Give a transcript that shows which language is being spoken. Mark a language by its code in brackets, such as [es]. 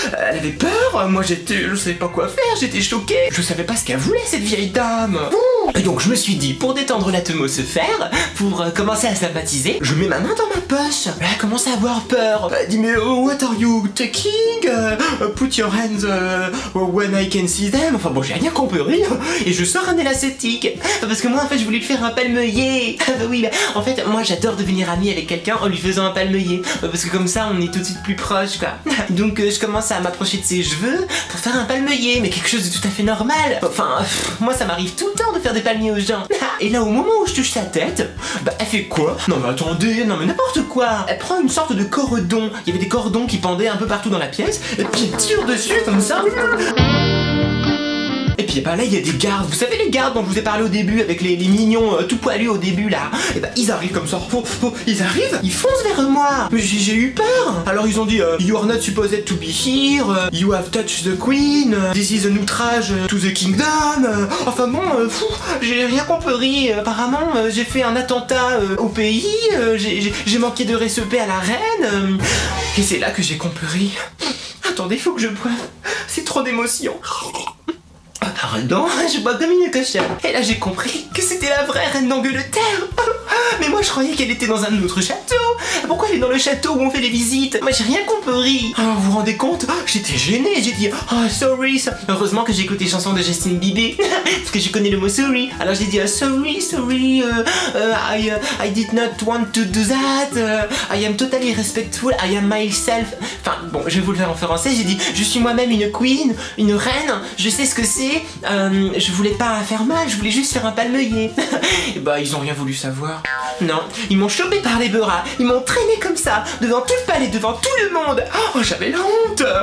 [fr] Elle avait peur, moi je savais pas quoi faire, j'étais choquée. Je savais pas ce qu'elle voulait cette vieille dame. Et donc je me suis dit, pour détendre l'atmosphère, pour commencer à sympathiser, je mets ma main dans ma poche. Elle a commencé à avoir peur. Elle dit mais [en] what are you taking? Put your hands when I can see them. [fr] Enfin bon j'ai rien compris. Et je sors un élastique. Parce que moi en fait je voulais lui faire un palmeuiller. Bah oui, bah, en fait moi j'adore devenir amie avec quelqu'un en lui faisant un palmeuiller. Parce que comme ça on est tout de suite plus proche quoi. Donc je commence à m'approcher de ses cheveux pour faire un palmeuiller. Mais quelque chose de tout à fait normal. Enfin moi ça m'arrive tout le temps de faire des palmiers aux gens. Et là au moment où je touche sa tête, bah elle fait quoi? Non mais attendez, non mais n'importe quoi. Elle prend une sorte de cordon. Il y avait des cordons qui pendaient un peu partout dans la pièce. Et puis elle tire dessus comme ça. Et puis bah là il y a des gardes, vous savez les gardes dont je vous ai parlé au début avec les mignons tout poilus au début là. Et bah ils arrivent comme ça, ils arrivent, ils foncent vers moi. Mais j'ai eu peur. Alors ils ont dit [en] you are not supposed to be here, you have touched the queen, this is an outrage to the kingdom. [fr] Enfin bon, j'ai rien compris. Apparemment j'ai fait un attentat au pays, j'ai manqué de respect à la reine. Et c'est là que j'ai compris. Attendez, faut que je boive. C'est trop d'émotion. Pardon, je bois comme une cochonne. Et là j'ai compris que c'était la vraie reine d'Angleterre. Mais moi je croyais qu'elle était dans un autre château. Pourquoi elle est dans le château où on fait les visites? Moi j'ai rien compris. Oh, vous vous rendez compte? J'étais gênée, j'ai dit [en] oh sorry. [fr] Heureusement que j'ai écouté les chansons de Justin Bieber parce que je connais le mot sorry. Alors j'ai dit [en] sorry, I did not want to do that. I am totally respectful, I am myself. [fr] Enfin bon, je vais vous le faire en français. J'ai dit je suis moi-même une queen, une reine, je sais ce que c'est. Je voulais pas faire mal, je voulais juste faire un palmeuiller. Et bah ils ont rien voulu savoir. Non, ils m'ont chopé par les bras, ils m'ont traîné comme ça, devant tout le palais, devant tout le monde. Oh, j'avais la honte.